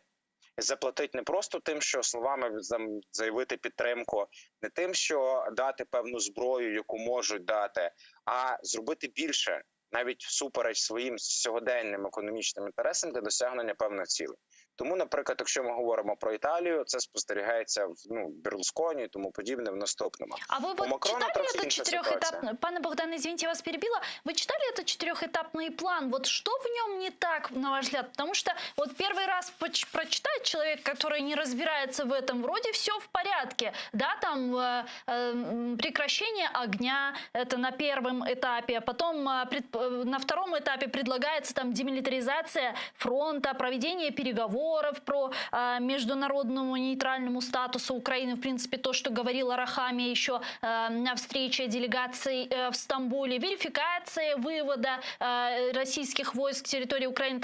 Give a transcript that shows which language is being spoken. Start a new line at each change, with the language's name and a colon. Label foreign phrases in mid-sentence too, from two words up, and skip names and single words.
Ukrainian: Заплатить не просто тим, що словами заявити підтримку, не тим, що дати певну зброю, яку можуть дати, а зробити більше, навіть всупереч своїм сьогоденним економічним інтересам для досягнення певних цілей. Тому, наприклад, якщо ми говоримо про Італію, це спостерігається в Берлусконі і тому подібне в наступному.
Russian: А вы вот читали этот четырехэтапный... Пане Богдан, извините, я вас перебила. Вы читали этот четырехэтапный план? Вот что в нем не так, на ваш взгляд? Потому что вот первый раз прочитает человек, который не разбирается в этом, вроде все в порядке. Да, там прекращение огня, это на первом этапе, а потом на втором этапе предлагается там демилитаризация фронта, проведение переговоров про международному нейтральному статусу Украины, в принципе, то, что говорила Рахами еще на встрече делегаций в Стамбуле, верификация вывода российских войск с территории Украины.